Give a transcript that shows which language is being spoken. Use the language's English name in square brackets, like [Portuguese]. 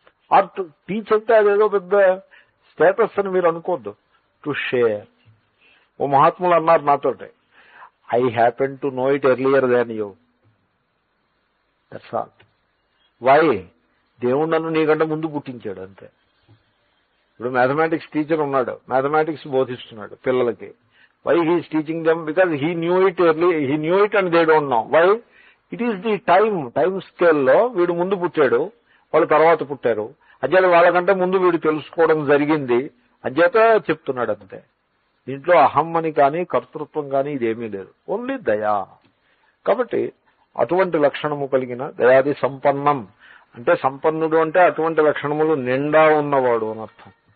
[English] or to teach [Telugu] అంటే అదేదో పెద్ద స్టేటస్ అని మీరు అనుకోవద్దు. [English] To share. [Telugu] ఓ మహాత్ములు అన్నారు నాతోటి, [English] I happen to know it earlier than you. That's all. Why? [Telugu] దేవుడు నన్ను నీకంటే ముందు పుట్టించాడు అంతే. ఇప్పుడు మ్యాథమెటిక్స్ టీచర్ ఉన్నాడు, మ్యాథమెటిక్స్ బోధిస్తున్నాడు పిల్లలకి. [English] Why he is teaching them? Because he knew it early, he knew it and they don't know. Why? It is the time scale [Telugu] లో వీడు ముందు పుట్టాడు, వాళ్ళు తర్వాత పుట్టారు. అజ్జాత వాళ్ళకంటే ముందు వీడు తెలుసుకోవడం జరిగింది, అజ్జాత చెప్తున్నాడు అంతే. దీంట్లో అహం అని కానీ కర్తృత్వం కానీ ఇదేమీ లేదు. ఓన్లీ దయా. కాబట్టి అటువంటి లక్షణము కలిగిన దయాది సంపన్నం అంటే, సంపన్నుడు అంటే అటువంటి లక్షణములు నిండా ఉన్నవాడు అని అర్థం.